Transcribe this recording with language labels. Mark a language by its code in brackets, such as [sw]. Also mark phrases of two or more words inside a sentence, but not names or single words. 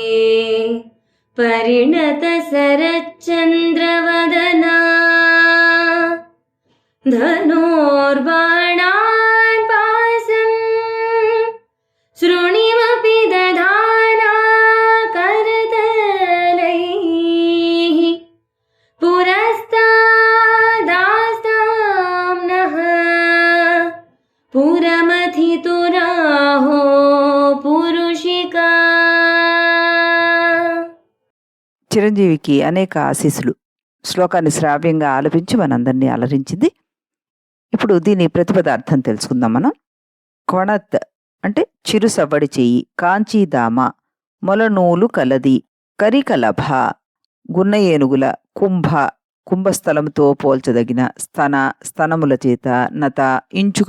[sa] परिणतशरच्चन्द्रवदना धनुर्बाणान् पाशं शृणिमपि दधाना करतलैः पुरस्तादास्तां नः पुरमथितुराहो पुरुषिका. [te] చిరంజీవికి అనేక ఆశీస్సులు. శ్లోకాన్ని శ్రావ్యంగా ఆలపించి మనందరినీ అలరించింది. ఇప్పుడు దీని ప్రతిపదార్థం తెలుసుకుందాం మనం. కొణత్ అంటే చిరు సవ్వడి చెయ్యి, కాంచీదామ మొలనూలు కలది, కరికలభ గున్న ఏనుగుల, కుంభ కుంభస్థలంతో పోల్చదగిన, స్తనముల చేత, నత ఇంచుక